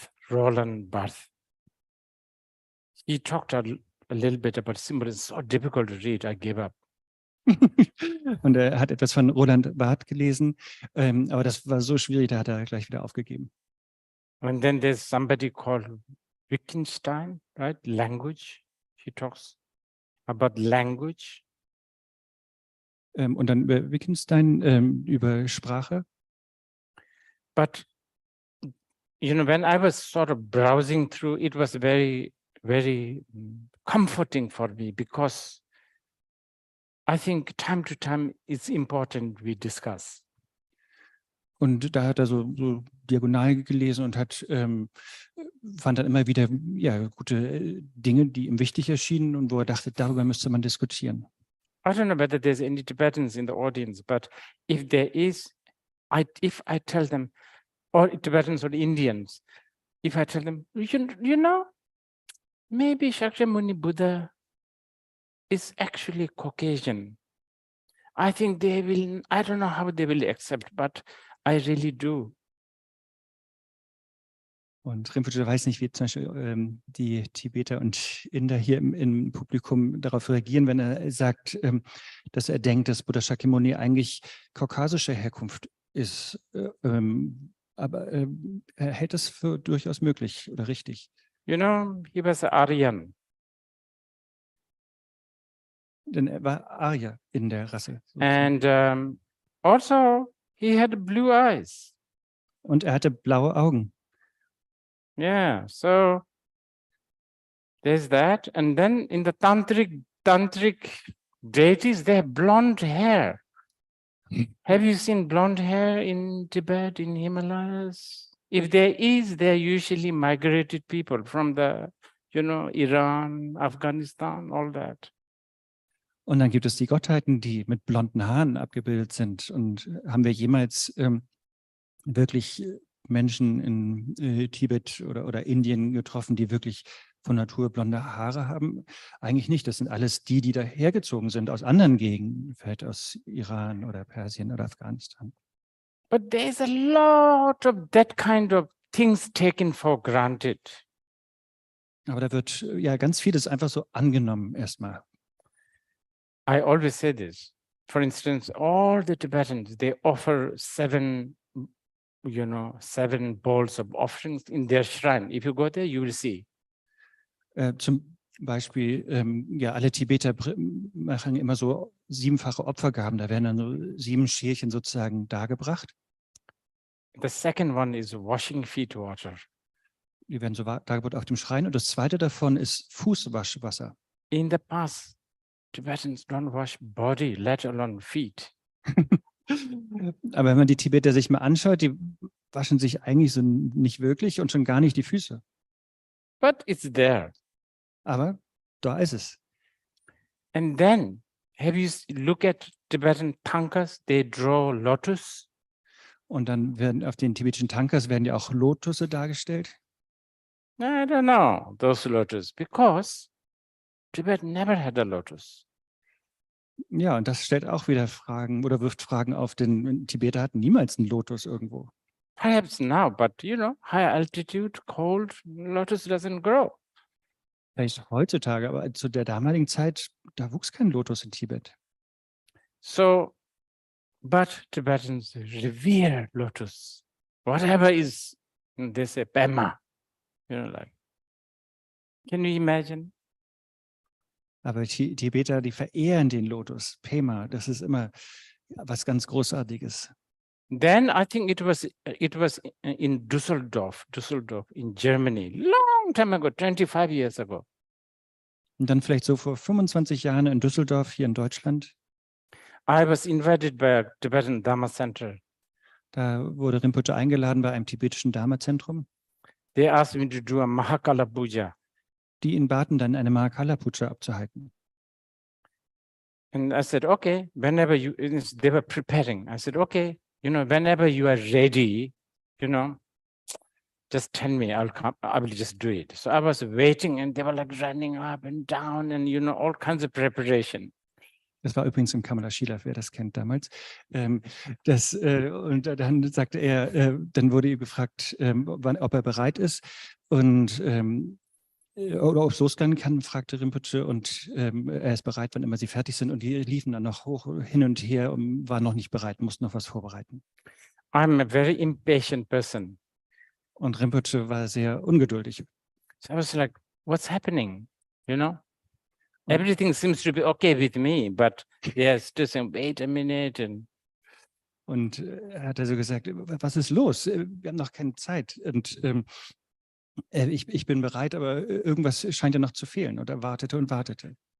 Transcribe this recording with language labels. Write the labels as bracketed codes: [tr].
[en] Roland Barthes. He talked a little bit about symbolism. It's so difficult to read, I gave up. [de] Und er hat etwas von Roland Barthes gelesen, aber das war so schwierig, da hat er gleich wieder aufgegeben. [en] And then there's somebody called Wittgenstein, right? Language. He talks about language. [de] Und dann über Wittgenstein, über Sprache. [en] But, you know, when I was sort of browsing through, it was very, very comforting for me because I think time to time it's important we discuss. [de] Und da hat er so diagonal gelesen und fand dann immer wieder gute Dinge, die ihm wichtig erschienen und wo er dachte, darüber müsste man diskutieren. [en] I don't know whether there's any Tibetans in the audience, but if there is, if I tell them, or Tibetans or Indians, if I tell them, you know, maybe Shakyamuni Buddha is actually Caucasian. I think they will, I don't know how they will accept, but I really do. [de] Und Rinpoche weiß nicht, wie zum Beispiel die Tibeter und Inder hier im Publikum darauf reagieren, wenn er sagt, dass er denkt, dass Buddha Shakyamuni eigentlich kaukasischer Herkunft ist. Aber er hält es für durchaus möglich oder richtig. [en] You know, he was an Aryan. [de] Denn er war Arya in der Rasse. [en] And Also, he had blue eyes. [de] Und er hatte blaue Augen. [en] Yeah, so there's that. And then in the tantric deities, they have blonde hair. Have you seen blonde hair in Tibet, in Himalayas? If there is, they're usually migrated people from the, Iran, Afghanistan, all that. [de] Und dann gibt es die Gottheiten, die mit blonden Haaren abgebildet sind. Und haben wir jemals wirklich Menschen in Tibet oder Indien getroffen, die wirklich von Natur blonde Haare haben? Eigentlich nicht. Das sind alles die, die dahergezogen sind aus anderen Gegenden, vielleicht aus Iran oder Persien oder Afghanistan. [en] But there's a lot of that kind of things taken for granted. [de] Aber da wird ja ganz vieles einfach so angenommen erstmal. [en] I always say this. For instance, all the Tibetans, they offer seven bowls of offerings in their shrine. If you go there, you will see. [de] Zum Beispiel, ja, alle Tibeter machen immer so 7-fache Opfergaben. Da werden dann so 7 Schälchen sozusagen dargebracht. [en] The second one is washing feet water. [de] Die werden so dargebracht auf dem Schrein. Und das zweite davon ist Fußwaschwasser. [en] In the past, Tibetans don't wash body, let alone feet. [de] Aber wenn man die Tibeter sich mal anschaut, die waschen sich eigentlich so nicht wirklich und schon gar nicht die Füße. [en] But it's there. [de] Aber da ist es. [en] And then, have you look at Tibetan tankas? They draw lotus. [de] Und dann werden auf den tibetischen Tankas werden ja auch Lotusse dargestellt. [en] I don't know those lotus because Tibet never had a lotus. [de] Ja, und das stellt auch wieder Fragen oder wirft Fragen auf, denn Tibeter hatten niemals einen Lotus irgendwo. [en] Perhaps now, but high altitude, cold, lotus doesn't grow. [de] Vielleicht heutzutage, aber zu der damaligen Zeit, da wuchs kein Lotus in Tibet. [en] So, but Tibetans revere lotus. Whatever is, they say, Pema. Can you imagine? [de] Aber Tibeter, die verehren den Lotus, Pema. Das ist immer was ganz Großartiges. [en] Then I think it was in Düsseldorf in Germany, long time ago, 25 years ago. [de] Und dann vielleicht so vor 25 Jahren in Düsseldorf, hier in Deutschland. [en] I was invited by a Tibetan Dharma Center. [de] Da wurde Rinpoche eingeladen bei einem tibetischen Dharma-Zentrum. [en] They asked me to do a Mahakala Puja. [de] Die ihn baten, dann eine Mahakala-Puja abzuhalten. [en] And I said, okay, whenever they were preparing. I said, okay, whenever you are ready, just tell me, I'll come, I will just do it. So I was waiting and they were like running up and down and, all kinds of preparation. [de] Das war übrigens im Kamala Shilaf, wer das kennt damals. Und dann sagte er, dann wurde ihm gefragt, ob er bereit ist und oder ob es losgehen kann, fragte Rinpoche, und er ist bereit, wann immer sie fertig sind. Und die liefen dann noch hoch hin und her und waren noch nicht bereit, mussten noch was vorbereiten. [en] I'm a very impatient person. [de] Und Rinpoche war sehr ungeduldig. [en] So I was like, what's happening? Everything seems to be okay with me, but they're still saying, wait a minute. [de] Und er hat also gesagt, was ist los? Wir haben noch keine Zeit. Und ich bin bereit, aber irgendwas scheint ja noch zu fehlen. Und er wartete und wartete.